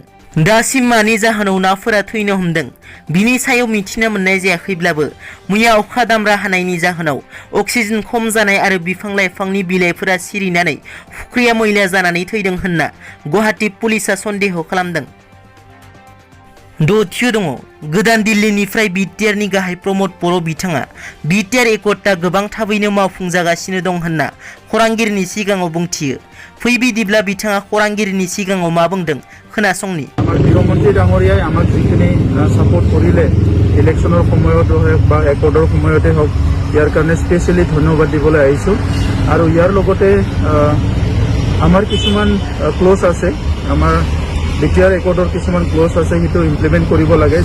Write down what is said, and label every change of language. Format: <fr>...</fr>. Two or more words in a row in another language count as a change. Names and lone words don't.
<brx>दासिम मानि जाहोनाव नाफोरा थैनो हमदों बिनि सायाव मिथिनो मोननाय जायाखैब्लाबो मैया अखा दामब्रा हानायनि जाहोनाव अक्सिजेन खम जानाय आरो बिफां लाइफांनि बिलाइफोरा सिरिनानै फुख्रिया मैला जानानै थैदों होनना गुवाहाटी पुलिसा सन्देह खालामदों। दथियाव दङ गोदान दिल्लीनिफ्राय बिटिआरनि गाहाय प्रमद बर' बिथाङा बिटिआर एकता गोबां थाबैनो मावफुंजागासिनो दं होनना खौरांगिरिनि सिगाङाव बुंथियो। फै बिदिब्ला बिथाङा खौरांगिरिनि सिगाङाव मा बुंदों खोनासंनि।</brx> <as>গৃহমন্ত্রী ডাঙৰীয়াই আমাক যিখিনি সাপোর্ট কৰিলে ইলেকশনৰ সময়ত হওক বা একৰ্ডৰ সময়তে হওক ইয়াৰ কাৰণে স্পেচিয়েলি ধন্যবাদ দিবলৈ আহিছোঁ। আৰু ইয়াৰ লগতে আমাৰ কিছুমান ক্লজ আছে, আমাৰ বিটিআৰ একৰ্ডৰ কিছুমান ক্লজ আছে, সেইটো ইমপ্লিমেণ্ট কৰিব লাগে।</as>